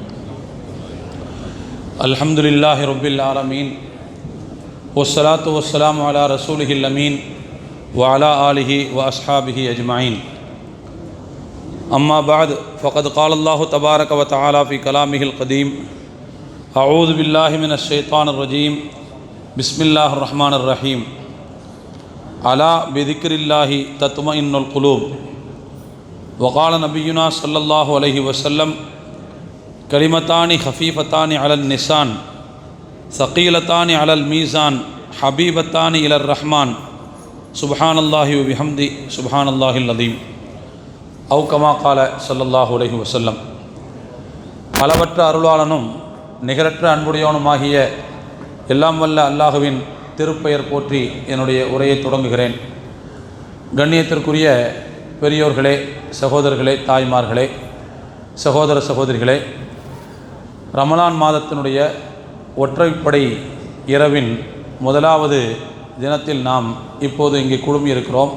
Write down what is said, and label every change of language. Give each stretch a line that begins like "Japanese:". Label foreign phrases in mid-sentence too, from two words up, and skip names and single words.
Arabic: الحمد لله رب العالمين والصلاة والسلام على رسوله الأمين وعلى آله وأصحابه أجمعين. أما بعد فقد قال الله تبارك وتعالى في كلامه القديم أعوذ بالله من الشيطان الرجيم بسم الله الرحمن الرحيم. ألا بذكر الله تطمئن القلوب. وقال نبينا صلى الله عليه وسلم كلمتان خفيفتان على اللسان ثقيلتان على الميزان حبيبتان إلى الرحمن سبحان الله وبحمده سبحان الله العظيم أو كما قال صلى الله عليه وسلم.
Tamil: அளவற்ற அருளாளனும் நிகரற்ற அன்புடையவனுமாகிய எல்லாம் வல்ல அல்லாஹுவின் திருப்பெயர் போற்றி என்னுடைய உரையை தொடங்குகிறேன். கண்ணியத்திற்குரிய பெரியோர்களே, சகோதரர்களே, தாய்மார்களே, சகோதர சகோதரிகளே, ரமலான் மாதத்தினுடைய ஒற்றைப்படை இரவின் முதலாவது தினத்தில் நாம் இப்போது இங்கே குழுமியிருக்கிறோம்.